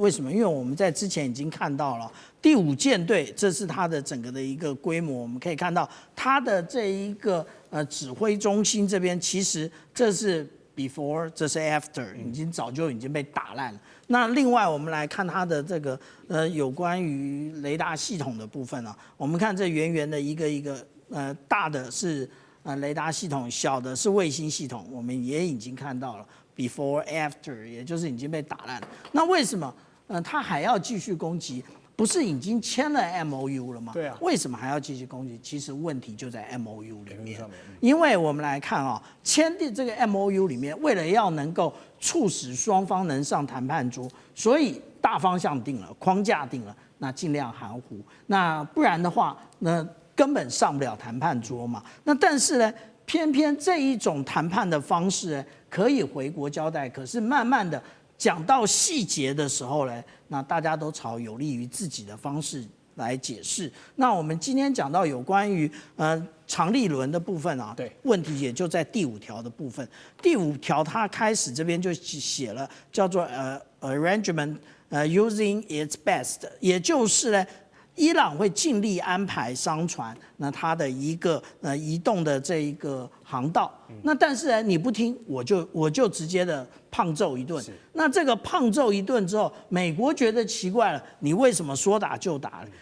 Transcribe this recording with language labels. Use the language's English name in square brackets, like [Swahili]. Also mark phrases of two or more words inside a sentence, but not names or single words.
[Chinese] 為什麼？因為我們在之前已經看到了第5艦隊，這是它的整個的一個規模。我們可以看到它的這一個指揮中心這邊，其實這是 before， 這是 after， 早就已經被打爛了。那另外我們來看它的這個有關於雷達系統的部分啊，我們看這圓圓的一個大的是雷達系統，小的是衛星系統，我們也已經看到了 [English] before after， [Chinese] 也就是已經被打爛了。那為什麼它還要繼續攻擊？不是已經簽了 MOU 了嗎？對啊，為什麼還要繼續攻擊？其實問題就在 MOU 裡面，因為我們來看啊，簽訂這個 MOU 裡面，為了要能夠促使雙方能上談判桌，所以大方向定了，框架定了，那盡量含糊，那不然的話，那根本上不了談判桌嘛。那但是呢，偏偏這一種談判的方式呢，可以回國交代，可是慢慢的講到細節的時候呢，那大家都朝有利於自己的方式來解釋。那我們今天講到有關於長利輪的部分啊，對，問題也就在第5條的部分。第5條它開始這邊就寫了叫做 [English] arrangement using its best， [Chinese] 也就是呢，伊朗會盡力安排商船，那它的一個移動的這一個航道。那但是呢，你不聽，我就直接的胖揍一頓。那這個胖揍一頓之後，美國覺得奇怪了，你為什麼說打就打了？